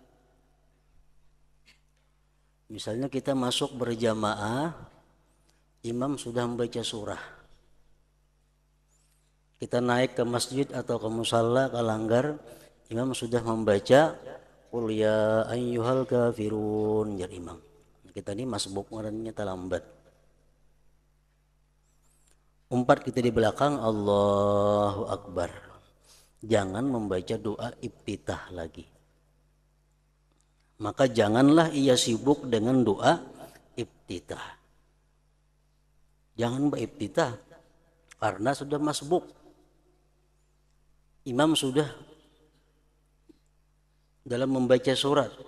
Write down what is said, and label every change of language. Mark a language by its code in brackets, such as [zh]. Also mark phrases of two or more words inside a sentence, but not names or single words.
[id] Misalnya kita masuk berjamaah, imam sudah membaca surah. Kita naik ke masjid atau ke musalla, ke langgar, imam sudah membaca [ar] Qul ya ayyuhal kafirun, [bjn] jar imam. Kita ini masbuk ngarannya talambat. Umpat kita di belakang, [ar] Allahu Akbar. [id] Jangan membaca doa iftitah lagi. Maka janganlah ia sibuk dengan doa iftitah. Jangan beriftitah karena sudah masbuk. Imam sudah dalam membaca surat.